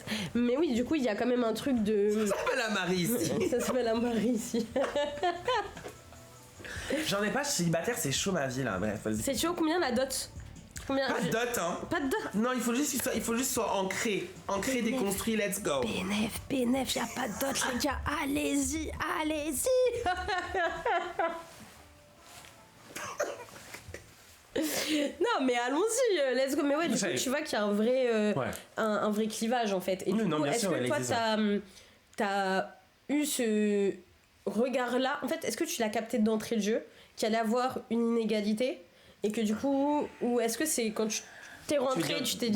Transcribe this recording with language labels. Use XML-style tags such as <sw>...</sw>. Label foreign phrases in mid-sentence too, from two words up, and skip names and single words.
<fr>Mais oui, du coup, il y a quand même un truc de. Ça s'appelle la Marie ici. Ça s'appelle la Marie ici. J'en ai pas, je suis célibataire, c'est chaud ma vie là. Bref, c'est chaud, combien la dot? Pas de dot, hein. Pas de dot. Non, il faut juste que soit ancré, déconstruit,</fr> <en>let's go.</en> <fr>PNF, y a pas de dot, les gars. Allez-y. Non, mais allons-y,</fr> <en>let's go.</en> <fr>Mais ouais, du coup, tu vois qu'il y a un vrai, un vrai clivage en fait. Et du coup, est-ce que toi, t'as eu ce regard-là? En fait, est-ce que tu l'as capté d'entrée de jeu, qu'il allait avoir une inégalité? Et que du coup, ou est-ce que c'est quand tu t'es rentré, tu t'es dit.</fr>